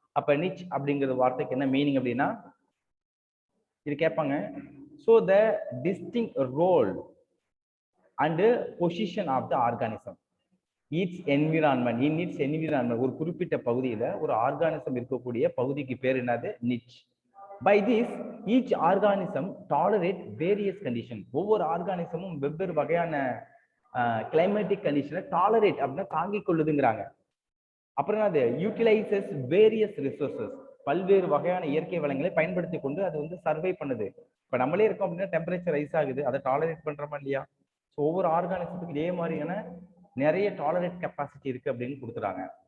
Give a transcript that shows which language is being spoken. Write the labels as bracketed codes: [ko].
[ta] அப்ப நிச் அப்படிங்கிற வார்த்தைக்கு என்ன மீனிங் அப்படின்னா, இது கேட்பாங்க. [en] so the distinct role and position of the organism its environment, in its environment, [ta] ஒரு குறிப்பிட்ட பகுதியில ஒரு ஆர்கானிசம் இருக்கக்கூடிய பகுதிக்கு பேர் என்னது நிச். [en] By this, each organism tolerate various conditions. [ta] ஒவ்வொரு ஆர்கானிசமும் வெவ்வேறு வகையான கிளைமேட்டிக் கண்டிஷனை டாலரேட் அப்படின்னா தாங்கிக் கொள்ளுதுங்கிறாங்க. அப்புறம் அது [en] utilises various resources, [ta] பல்வேறு வகையான இயற்கை வளங்களை பயன்படுத்தி கொண்டு அது வந்து சர்வை பண்ணுது. இப்ப நம்மளே இருக்கோம் அப்படின்னா டெம்பரேச்சர் ரைஸ் ஆகுது, அதை டாலரேட் பண்றோமா இல்லையா? ஸோ ஒவ்வொரு ஆர்கானிசத்துக்கு இதே மாதிரியான நிறைய டாலரேட் கெப்பாசிட்டி இருக்கு அப்படின்னு கொடுக்குறாங்க.